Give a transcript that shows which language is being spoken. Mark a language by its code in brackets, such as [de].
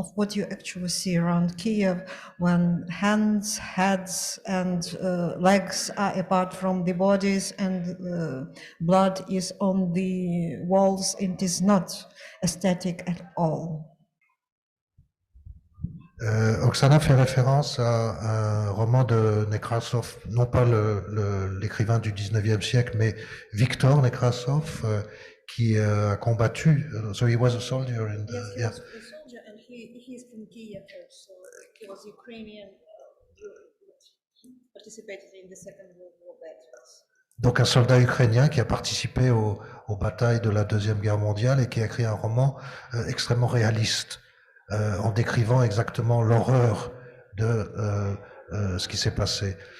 [en] of what you actually see around Kiev when hands, heads, and legs are apart from the bodies and blood is on the walls. It is not aesthetic at all. [fr] Oksana fait référence à un roman de Nekrasov, non pas l'écrivain du 19e siècle, mais Victor Nekrasov, qui a combattu. [en] So he was a soldier. Yes, he was a soldier, and he is from Kiev also. He was Ukrainian, participated in the Second World War battles. [fr] Donc un soldat ukrainien qui a participé aux batailles de la Deuxième Guerre mondiale et qui a écrit un roman extrêmement réaliste, en décrivant exactement l'horreur de ce qui s'est passé.